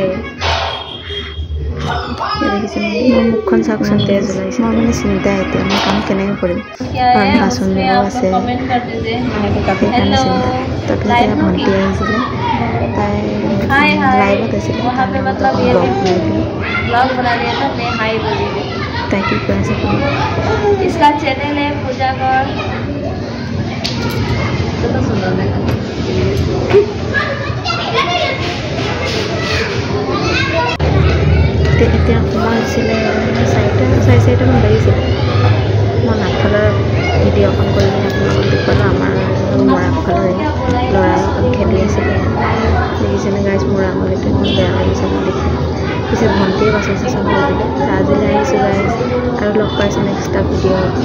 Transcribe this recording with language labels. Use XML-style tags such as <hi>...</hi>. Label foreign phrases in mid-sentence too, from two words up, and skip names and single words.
<as>দেখিছোঁ মোৰ মুখখন চাওকচোন তেজ ওলাইছে মই মানে চিন্তা এতিয়া মই কাম কেনেকৈ কৰিম কাৰণ বাচনবিলাকো আছে এনেকৈ কাপোৰ কাৰণে চিন্তা তাৰপিছত ভণ্টি আহিছিলে তাই লাইভত আছিলে তাই কি কৈ আছে</as> <hi>इसका चैनल है पूजा कर तो सुंदर है</hi> <as>এতিয়া সময় হৈছিলে 4:30মান বাজিছিলে মই আগফালৰ ভিডিঅ' অকণ কৰি কিনে আপোনালোকক দেখুৱালোঁ আমাৰ মোৰ আগফালৰে ল'ৰা অকণ খেলি আছিলে দেখিছেনে গাইছ মোৰ আঙুলিটো ইমান বেয়া লাগিছে মই দেখি পিছত ভণ্টিয়ে বাচন চাচন কৰি দিলে আজিলৈ আহিছোঁ গাইছ আৰু লগ পাইছোঁ নেক্সট এটা ভিডিঅ'</as>